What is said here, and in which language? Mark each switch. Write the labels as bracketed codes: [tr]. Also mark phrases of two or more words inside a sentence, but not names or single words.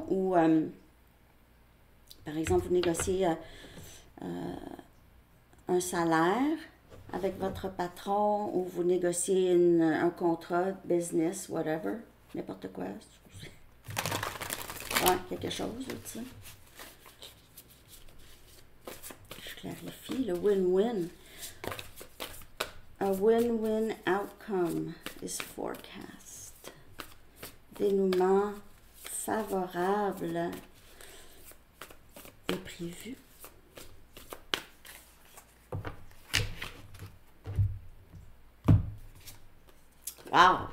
[fr] Ou, par exemple, vous négociez un salaire avec votre patron ou vous négociez un contrat, [en] business, whatever, [fr] n'importe quoi. Ouais, quelque chose, tu sais. Clarifie le win-win. [en] A win-win outcome is forecast. [fr] Dénouement favorable est prévu. Wow!